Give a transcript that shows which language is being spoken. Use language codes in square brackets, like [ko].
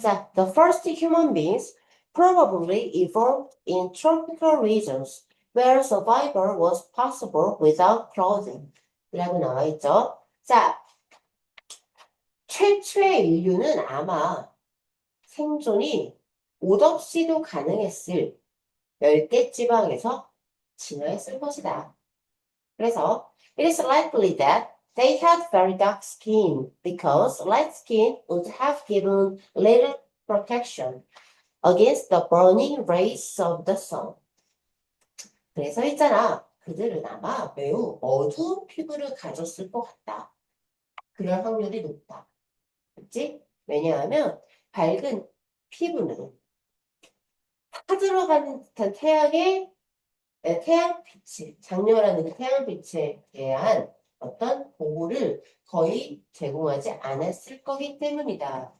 [ko] 자, [en] the first human beings probably evolved in tropical regions where survival was possible without clothing. [ko] 이라고 나와 있죠. 자, 최초의 인류는 아마 생존이 옷 없이도 가능했을 열대 지방에서 진화했을 것이다. 그래서 [en] it is likely that they had very dark skin because light skin would have given little protection against the burning rays of the sun. [ko] 그래서 있잖아. 그들은 아마 매우 어두운 피부를 가졌을 것 같다. 그럴 확률이 높다. 그치? 왜냐하면 밝은 피부는 타들어가는 듯한 태양빛이, 장렬하는 그 태양빛에 대한 어떤 보호를 거의 제공하지 않았을 거기 때문이다.